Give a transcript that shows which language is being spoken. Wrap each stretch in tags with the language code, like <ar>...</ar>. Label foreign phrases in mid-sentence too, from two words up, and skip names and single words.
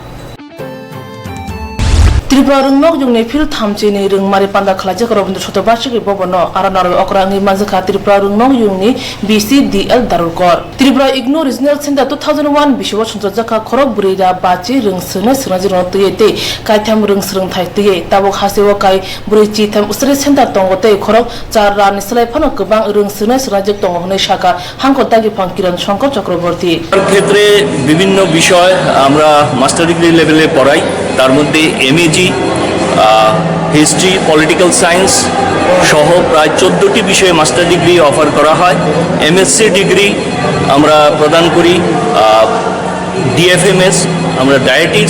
<trp>Tripura rungmok jungni phil thamchini rungmari panda khlajak robindu shotobashiki bobono aranaro okrangi manjaka Tripura rungmok jungni BCDL Darulkor Tripura Igno Regional Center 2001 biswa chunjaka khorok burira bachi rungsne srajiro tuyete kaitham rungsrung thaite tabok hasewo kai burichi tham usre center tongote khorok charra nislai phano kubang rungsne srajik tongohne shaka hankotagi phankiran shankar chakraborti</trp> <bn>ক্ষেত্রে বিভিন্ন বিষয় আমরা</bn> <en>master degree levele</en> <bn>পড়াই তার মধ্যে</bn> <en>MAG history political science</en> <bn>সহ প্রায় 14টি বিষয়ে</bn> <en>master degree offer</en> <bn>করা হয়</bn> <en>MSc degree</en> <bn>আমরা প্রদান করি ডিএফএমএস আমরা ডায়েটিক্স</bn>